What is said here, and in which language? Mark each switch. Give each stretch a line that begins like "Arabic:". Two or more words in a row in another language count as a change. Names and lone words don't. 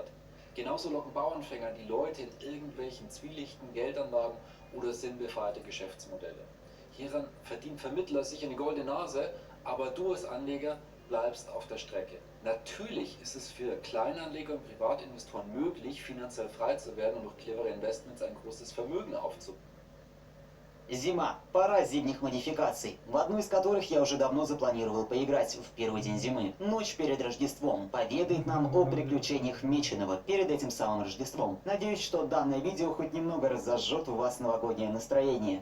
German: Genauso locken Bauernfänger die Leute in irgendwelchen zwielichtigen Geldanlagen oder sinnbefreite Geschäftsmodelle. Hieran verdienen Vermittler sicher eine goldene Nase, aber du als Anleger bleibst auf der Strecke. Natürlich ist es für Kleinanleger und Privatinvestoren möglich, finanziell frei zu werden und durch clevere Investments ein großes Vermögen aufzubauen.
Russian: Зима. Пора зимних модификаций, в одну из которых я уже давно запланировал поиграть в первый день зимы. Ночь перед Рождеством поведает нам о приключениях Меченого перед этим самым Рождеством. Надеюсь, что данное видео хоть немного разожжет у вас новогоднее настроение.